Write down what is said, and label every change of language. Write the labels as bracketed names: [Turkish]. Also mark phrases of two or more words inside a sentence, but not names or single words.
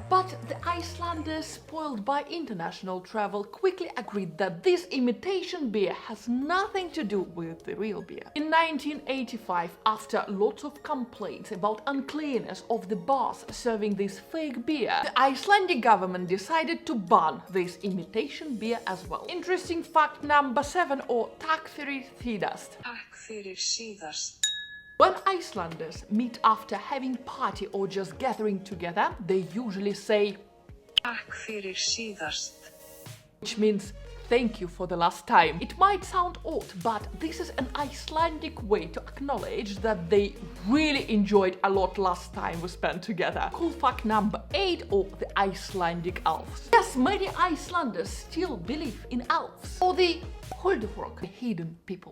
[English] But the Icelanders, spoiled by international travel, quickly agreed that this imitation beer has nothing to do with the real beer. In 1985, after lots of complaints about uncleanness of the bars serving this fake beer, the Icelandic government decided to ban this imitation beer as well. Interesting fact number 7, or [Icelandic] Takk fyrir, síðast. Takk fyrir, síðast. [English] When Icelanders meet after having party or just gathering together, they usually say [Icelandic] Takk fyrir, síðast, [English] which means thank you for the last time. It might sound odd, but this is an Icelandic way to acknowledge that they really enjoyed a lot last time we spent together. Cool fact number 8, or the Icelandic Elves. Yes, many Icelanders still believe in elves, or the Huldufólk, the hidden people.